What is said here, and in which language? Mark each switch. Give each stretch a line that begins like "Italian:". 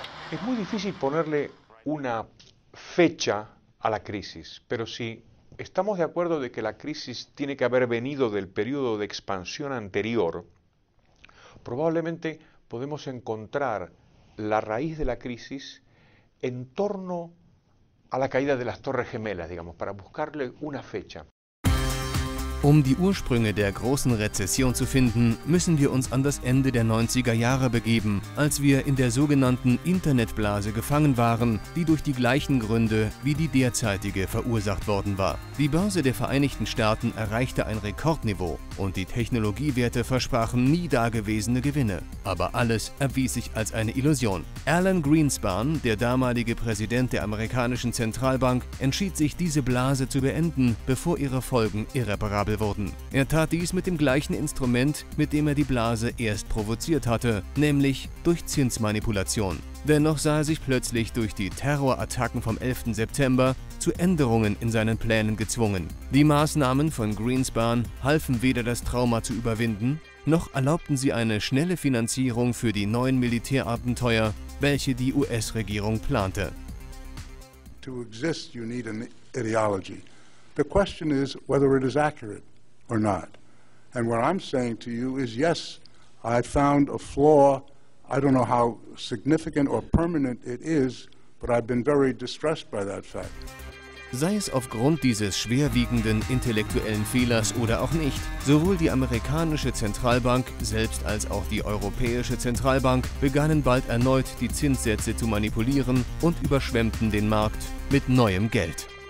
Spanish: Es muy difícil ponerle una fecha a la crisis, pero si estamos de acuerdo de que la crisis tiene que haber venido del periodo de expansión anterior, probablemente podemos encontrar la raíz de la crisis en torno a la caída de las Torres Gemelas, digamos, para buscarle una fecha.
German: Um die Ursprünge der großen Rezession zu finden, müssen wir uns an das Ende der 90er Jahre begeben, als wir in der sogenannten Internetblase gefangen waren, die durch die gleichen Gründe wie die derzeitige verursacht worden war. Die Börse der Vereinigten Staaten erreichte ein Rekordniveau und die Technologiewerte versprachen nie dagewesene Gewinne. Aber alles erwies sich als eine Illusion. Alan Greenspan, der damalige Präsident der amerikanischen Zentralbank, entschied sich, diese Blase zu beenden, bevor ihre Folgen irreparabel wurden. Er tat dies mit dem gleichen Instrument, mit dem er die Blase erst provoziert hatte, nämlich durch Zinsmanipulation. Dennoch sah er sich plötzlich durch die Terrorattacken vom 11. September zu Änderungen in seinen Plänen gezwungen. Die Maßnahmen von Greenspan halfen weder das Trauma zu überwinden, noch erlaubten sie eine schnelle Finanzierung für die neuen Militärabenteuer, welche die US-Regierung plante.
English: To exist, you need an ideology. The question is whether it is accurate or not. And what I'm saying to you is, yes, I found a flaw. I don't know how significant or permanent it is, but I've been very distressed by that fact.
German: Sei es aufgrund dieses schwerwiegenden intellektuellen Fehlers oder auch nicht, sowohl die amerikanische Zentralbank selbst als auch die europäische Zentralbank begannen bald erneut die Zinssätze zu manipulieren und überschwemmten den Markt mit neuem Geld.